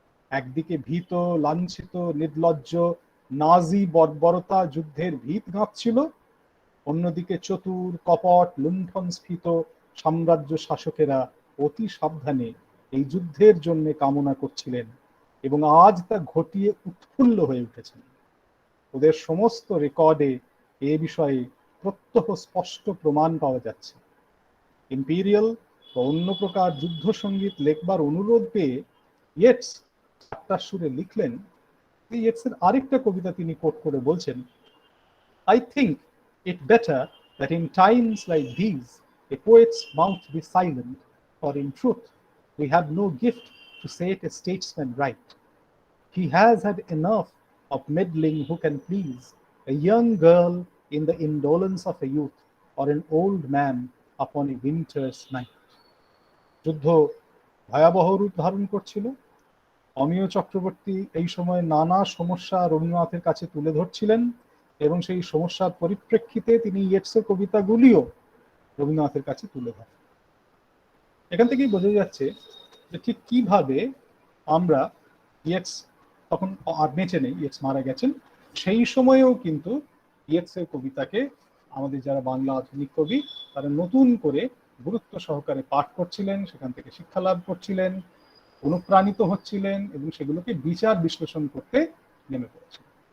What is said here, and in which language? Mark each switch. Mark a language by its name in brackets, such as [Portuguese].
[Bangla] একদিকে ভীত, লাঞ্ছিত, নির্লজ্জ নাজি বর্বরতা যুদ্ধের ভিত গাঁথছিল, অন্যদিকে চতুর, কপট, লুণ্ঠন স্ফীত সাম্রাজ্য শাসকেরা অতি সাবধানে এই যুদ্ধের জন্য কামনা করছিলেন এবং আজ তা ঘটিয়ে উৎফুল্ল হয়ে উঠেছেন। ওদের সমস্ত রেকর্ডে এ বিষয়ে প্রত্যহ স্পষ্ট প্রমাণ পাওয়া যাচ্ছে। ইম্পিরিয়াল বা অন্য প্রকার যুদ্ধ সঙ্গীত লেখবার অনুরোধ পেয়ে ইয়েটস ঠাট্টার সুরে লিখলেন। ইয়েটসের আরেকটা কবিতা তিনি কোট করে বলছেন, [English] I think it better that in times like these a poet's mouth be silent, for in truth we have no gift to set a statesman right. He has had enough of meddling who can please a young girl in the indolence of a youth, or an old man upon a winter's night. [Bangla] যুদ্ধ ভয়াবহ রূপ ধারণ করছিল। অমিয় চক্রবর্তী এই সময় নানা সমস্যা রবীন্দ্রনাথের কাছে তুলে ধরছিলেন এবং সেই সমস্যার পরিপ্রেক্ষিতে তিনি ইয়েটসের কবিতাগুলিও রবীন্দ্রনাথের কাছে তুলে ধরেন। এখান থেকেই বোঝা যাচ্ছে যে ঠিক কিভাবে আমরা, ইয়েটস তখন আর বেঁচে নেই, ইয়েটস মারা গেছেন, সেই সময়েও কিন্তু ইয়েটসের কবিতাকে আমাদের যারা বাংলা আধুনিক কবি তারা নতুন করে গুরুত্ব সহকারে পাঠ করছিলেন, সেখান থেকে শিক্ষা লাভ করছিলেন, অনুপ্রাণিত হচ্ছিলেন এবং সেগুলোকে বিচার বিশ্লেষণ করতে নেমে পড়েছিলেন।